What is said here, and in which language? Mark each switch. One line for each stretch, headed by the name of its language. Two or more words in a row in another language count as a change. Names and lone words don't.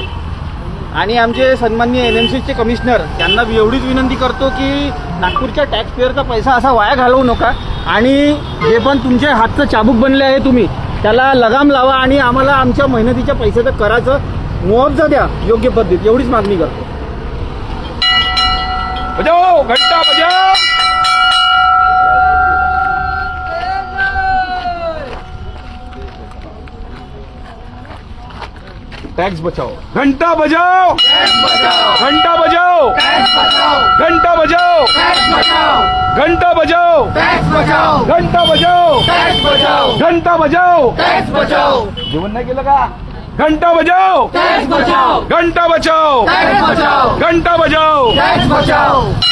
Marathi: आणि आमचे सन्माननीय एनएमसीचे कमिशनर यांना एवढीच विनंती करतो की नागपूरच्या टॅक्सपेअरचा पैसा असा वाया घालवू नका आणि जे पण तुमच्या हातचं चाबूक बनले आहे तुम्ही त्याला लगाम लावा आणि आम्हाला आमच्या मेहनतीच्या पैशाचं कराचं मुआवजा द्या योग्य पद्धतीत, एवढीच मागणी करतो।
Hindi: बजाओ घंटा बजाओ, टैक्स बचाओ, घंटा बजाओ, घंटा बजाओ, घंटा बजाओ, घंटा बजाओ, घंटा बजाओ, घंटा बजाओ,
Marathi: जेवण नाही केलं का?
Hindi: घंटा बजाओ, घंटा बचाओ, घंटा बजाओ।